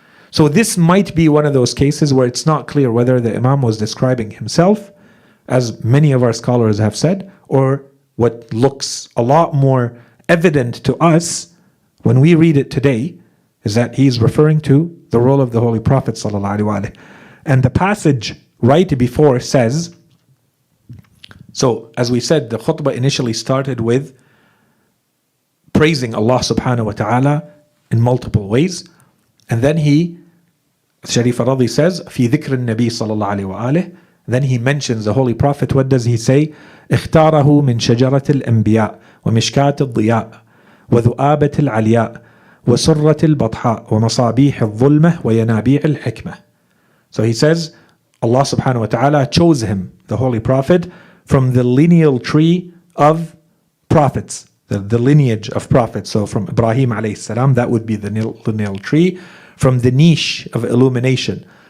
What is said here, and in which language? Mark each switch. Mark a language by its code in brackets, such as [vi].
[en] So this might be one of those cases where it's not clear whether the Imam was describing himself, as many of our scholars have said, or what looks a lot more evident to us when we read it today is that he's referring to the role of the Holy Prophet sallallahu alaihi wasallam. And the passage right before says, so as we said, the khutbah initially started with praising Allah subhanahu wa ta'ala in multiple ways. And then Sharif al-Radi says, [ar] في ذكر النبي صلى الله عليه وآله. [en] Then he mentions the Holy Prophet. What does he say? [ar] اختاره من شجرة الأنبياء ومشكاة الضياء وذؤابة العلياء وسرة البطحاء ومصابيح الظلمة وينابيع الحكمة. [en] So he says, Allah subhanahu wa ta'ala chose him, the Holy Prophet, from the lineal tree of prophets, the lineage of prophets. So from Ibrahim alayhi salam, that would be the lineal tree, from the niche of illumination.